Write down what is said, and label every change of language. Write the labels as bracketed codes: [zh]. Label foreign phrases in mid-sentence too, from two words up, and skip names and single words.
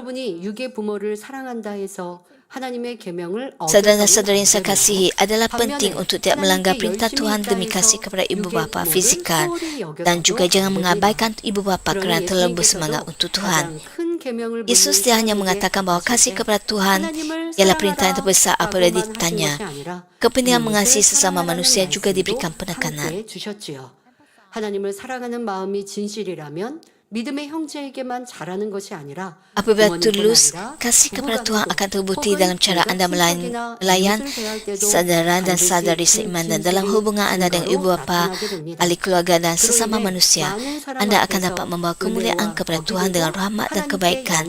[ms] Saudara-saudari yang saya kasihi, adalah penting untuk tidak melanggar perintah Tuhan demi kasih kepada ibu bapa fizikal dan juga jangan mengabaikan ibu bapa kerana terlalu bersemangat untuk Tuhan. Yesus dia hanya mengatakan bahawa kasih kepada Tuhan ialah perintah yang terbesar apabila ditanya. Kepentingan mengasihi sesama manusia juga diberikan penekanan. [ko] 하나님을 사랑하는 마음이 진실이라면 믿음의 형제에게만 잘하는 것이 아니라 [ms] Apabila tulus, kasih kepada Tuhan akan terbukti dalam cara anda melayan saudara dan saudari seiman dan dalam hubungan anda dengan ibu bapa, ahli keluarga dan sesama manusia. Anda akan dapat membawa kemuliaan kepada Tuhan dengan rahmat dan kebaikan.